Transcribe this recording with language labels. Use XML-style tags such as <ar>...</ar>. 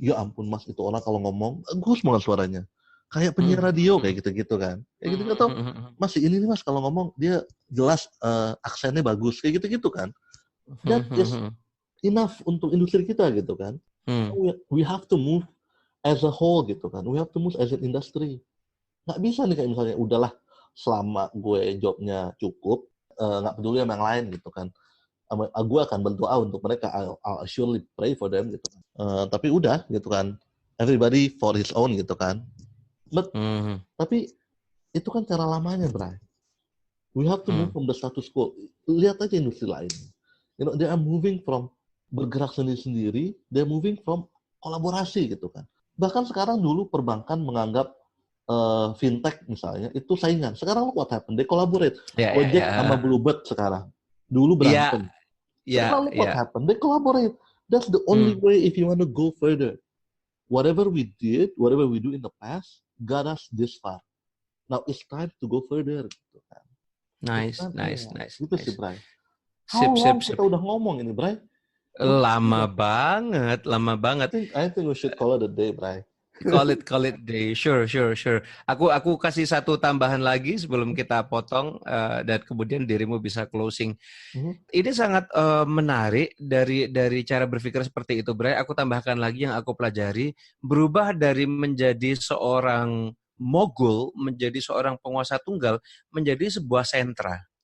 <id>Ya ampun Mas, itu orang kalau ngomong bagus banget suaranya. Kayak penyiar radio kayak gitu-gitu kan. Kayak gitu atau Mas ini nih Mas kalau ngomong dia jelas aksennya bagus kayak gitu-gitu kan.</id> <en>That is enough</en> <id>untuk industri kita gitu kan.</id> <en>We have to move as a whole</en> <id>gitu kan.</id> <en>We have to move as an industry.</en> <id>Nggak bisa nih kayak misalnya udahlah selama gue jobnya cukup, nggak peduli sama yang lain gitu kan. Gue akan berdoa untuk mereka.</id> <en>I'll surely pray for them</en> <id>gitu kan. Tapi udah gitu kan.</id> <en>Everybody for his own</en> <id>gitu kan. Tapi itu kan cara lamanya, Bray.</id> <en>We have to move from the status quo. Lihat aja industri lain. You know, they are moving from</en> <id>bergerak sendiri-sendiri,</id> <en>they're moving from</en> <id>kolaborasi gitu kan. Bahkan sekarang dulu perbankan menganggap fintech misalnya itu saingan. Sekarang</id> <en>what happened? They collaborate.</en> <id>Gojek sama Bluebird sekarang. Dulu berantem. Sekarang</id> <en>what happened? They collaborate. That's the only way if you want to go further. Whatever we do in the past, got us this far. Now it's time to go further.</en> <id>Gitu kan.</id> <en>Nice.</en> <id>Gitu sih, Bray.</id> <en>How long</en> <id>kita udah ngomong ini, Bray? Lama banget.</id> <en>I think we should call it a day, Bray. Call it day. Sure.</en> <id>Aku kasih satu tambahan lagi sebelum kita potong dan kemudian dirimu bisa closing. Ini sangat menarik dari cara berpikir seperti itu, Bray. Aku tambahkan lagi yang aku pelajari, berubah dari menjadi seorang mogul menjadi seorang penguasa tunggal menjadi sebuah sentra.</id>